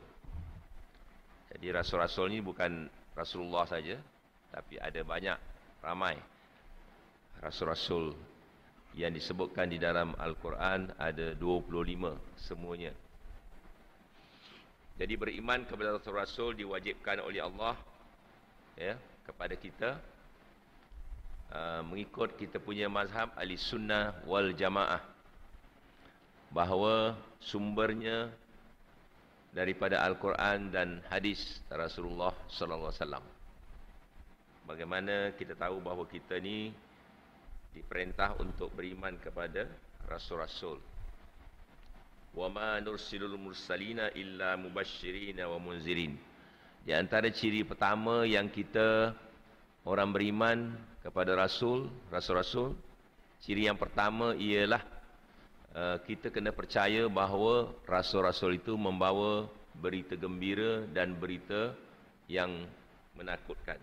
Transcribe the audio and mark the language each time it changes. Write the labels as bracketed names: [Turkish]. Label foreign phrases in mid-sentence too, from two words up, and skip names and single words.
[Malay] Jadi Rasul-Rasul ini bukan Rasulullah saja, tapi ada banyak, ramai Rasul-Rasul yang disebutkan di dalam Al-Quran, ada 25 semuanya. Jadi beriman kepada Rasul-Rasul diwajibkan oleh Allah kepada kita, mengikut kita punya mazhab Ahli Sunnah wal Jamaah, bahawa sumbernya daripada Al-Quran dan hadis Rasulullah [Arabic] صلى الله عليه وسلم. [Malay] Bagaimana kita tahu bahawa kita ni diperintah untuk beriman kepada Rasul-Rasul. [Arabic] وما نرسل المرسلين إلا مبشرين ومنذرين. [Malay] Di antara ciri pertama yang kita orang beriman kepada Rasul-Rasul, ciri yang pertama ialah kita kena percaya bahawa Rasul-Rasul itu membawa berita gembira dan berita yang menakutkan.